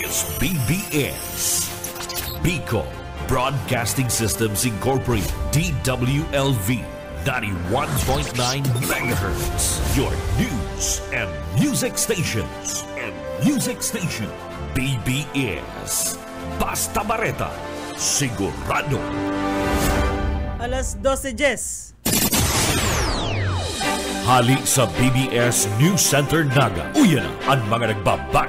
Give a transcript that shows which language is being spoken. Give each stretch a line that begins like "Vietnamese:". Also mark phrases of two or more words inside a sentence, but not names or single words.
English: is BBS, Bicol Broadcasting Systems Incorporated, DWLV 91.9 MHz, your news and music stations.
Bikol: BBS, Basta Bareta, sigurado. Alas 12:10. Hali sa BBS News Center Naga. Uyan ang mga nagbabago.